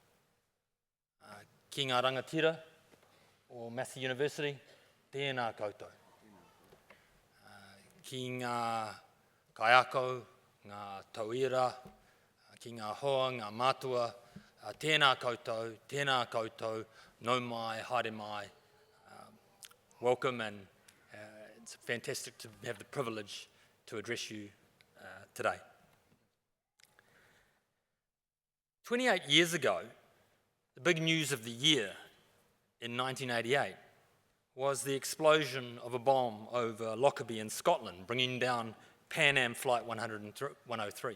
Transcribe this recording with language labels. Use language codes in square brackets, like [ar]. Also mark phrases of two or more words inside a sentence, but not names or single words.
[mi] Ki ngā rangatira o Massey University, tēnā koutou. Ki ngā kaiako, ngā tauira, ki ngā hoa, ngā mātua, tēnā koutou, nau mai, haere mai. [en] Welcome, and it's fantastic to have the privilege to address you today. 28 years ago, the big news of the year in 1988 was the explosion of a bomb over Lockerbie in Scotland, bringing down Pan Am Flight 103.